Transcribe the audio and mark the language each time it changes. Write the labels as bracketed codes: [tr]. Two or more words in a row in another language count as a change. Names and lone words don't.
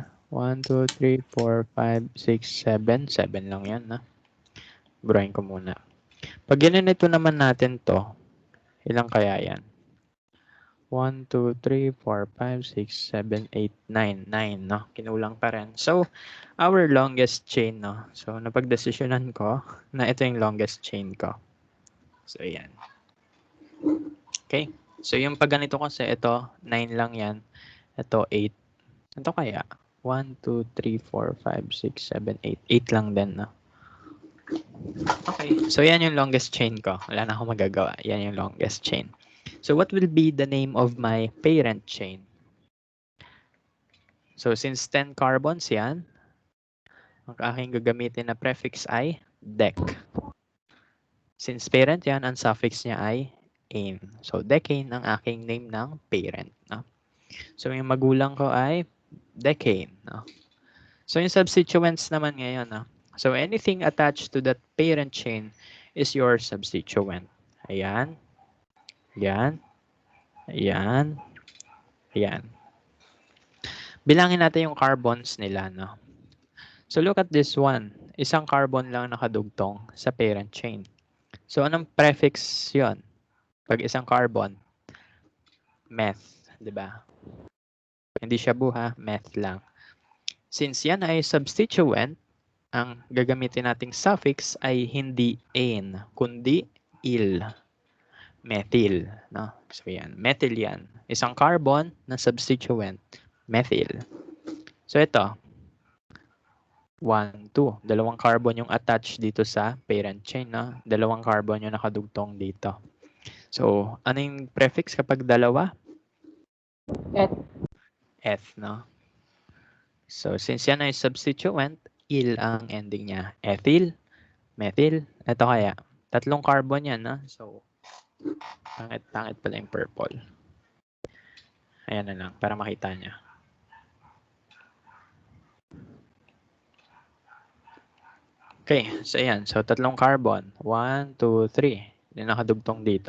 [tl] 1, 2, 3, 4, 5, 6, 7. 7 lang yan, na. Burahin ko muna. Pag ginanito naman natin to, ilang kaya yan? 1, 2, 3, 4, 5, 6, 7, 8, 9. 9, no? Kinulang pa rin. [en] So, our longest chain, no? [tl] So, napagdesisyonan ko na ito yung [en] longest chain [tl] ko. So, yan. Okay. So, yung pag ganito kasi, ito, 9 lang yan. Ito, 8. Ito kaya? 1, 2, 3, 4, 5, 6, 7, 8. 8 lang din, no? Okay. So, yan yung [en] longest chain [tl] ko. Wala na akong magagawa. Yan yung [en] longest chain. So, what will be the name of my parent chain? [tl] So, [en] since 10 carbons [tl] yan, ang aking gagamitin na prefix ay dec. [en] Since parent [tl] yan, ang suffix niya ay ane. So, decane ang aking name ng parent. No? So, yung magulang ko ay decane. No? So, yung substituents naman ngayon. No? [en] So, anything attached to that parent chain is your substituent. [tl] Ayan. Ayan. Ayan. Ayan. Bilangin natin yung carbons nila. [en] No? So, look at this one. [tl] Isang carbon lang nakadugtong sa [en] parent chain. [tl] So, anong prefix yon? Pag isang carbon, meth, di ba? Hindi siya buha, meth lang. Since yan ay substituent, ang gagamitin nating suffix ay hindi ane, kundi il. Methyl. No? So, yan. Methyl yan. Isang carbon na substituent, methyl. So, ito. 1, 2. Dalawang carbon yung attached dito sa [en] parent chain. [tl] No? Dalawang carbon yung nakadugtong dito. So, ano yung prefix kapag dalawa? Eth, no? So, since yan ay substituent, il ang ending niya. Ethyl, methyl. Ito kaya. Tatlong carbon yan, no? So, pangit pala yung purple. Ayan na lang, para makita niya. Okay, so ayan. So, tatlong carbon. 1, 2, 3. Yung nakadugtong dito.